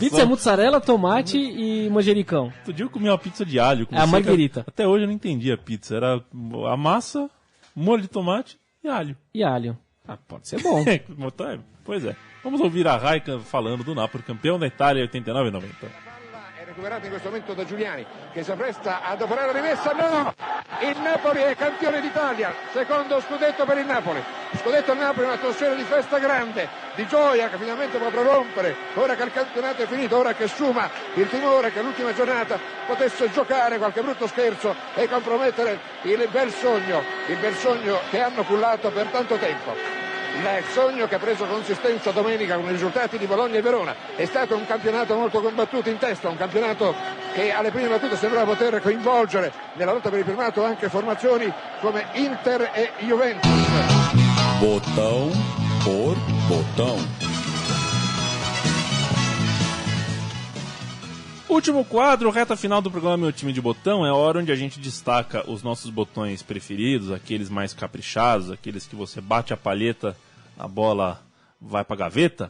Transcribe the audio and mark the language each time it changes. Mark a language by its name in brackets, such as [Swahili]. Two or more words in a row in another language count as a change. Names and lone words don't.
[Portuguese] Pizza é mussarela, tomate e manjericão. Outro dia eu comi uma pizza de alho. A marguerita. Até hoje eu não entendi a pizza. Era a massa, molho de tomate e alho. E alho. Pode ser bom. Pois é. Vamos ouvir a Raika falando do Napoli, campeão da Itália 89 e 90. [Italian] Recuperato in questo momento da Giuliani che si appresta ad operare la rimessa. No! Il Napoli è campione d'Italia, secondo scudetto per il Napoli. Scudetto al Napoli, un'atmosfera di festa grande, di gioia che finalmente può prorompere, ora che il campionato è finito, ora che sfuma il timore che l'ultima giornata potesse giocare qualche brutto scherzo e compromettere il bel sogno che hanno cullato per tanto tempo. Il sogno che ha preso consistenza domenica con i risultati di Bologna e Verona. È stato un campionato molto combattuto in testa, un campionato che alle prime battute sembrava poter coinvolgere nella lotta per il primato anche formazioni come Inter e Juventus. [Portuguese] Botão por botão. Último quadro, reta final do programa Meu Time de Botão, é a hora onde a gente destaca os nossos botões preferidos, aqueles mais caprichados, aqueles que você bate a palheta, a bola vai pra gaveta.